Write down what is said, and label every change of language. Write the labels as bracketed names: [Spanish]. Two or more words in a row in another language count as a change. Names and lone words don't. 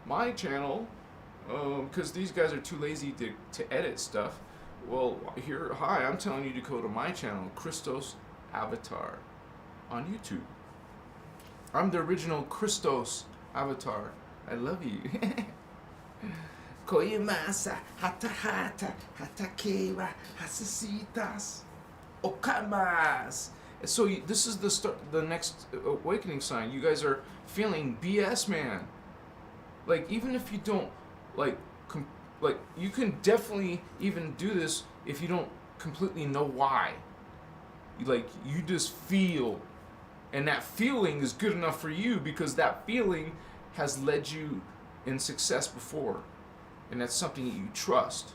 [English] Because these guys are too lazy to edit stuff. Well, hi, I'm telling you to go to my channel, Christos Avatar, on YouTube. I'm the original Christos Avatar. I love you. Koyemasa, hata, hatakewa, hasasitas, okamas. So this is the next awakening sign. You guys are feeling BS, man. Like, even if you don't, like you can definitely even do this if you don't completely know why. You just feel, and that feeling is good enough for you because that feeling has led you in success before, and that's something that you trust.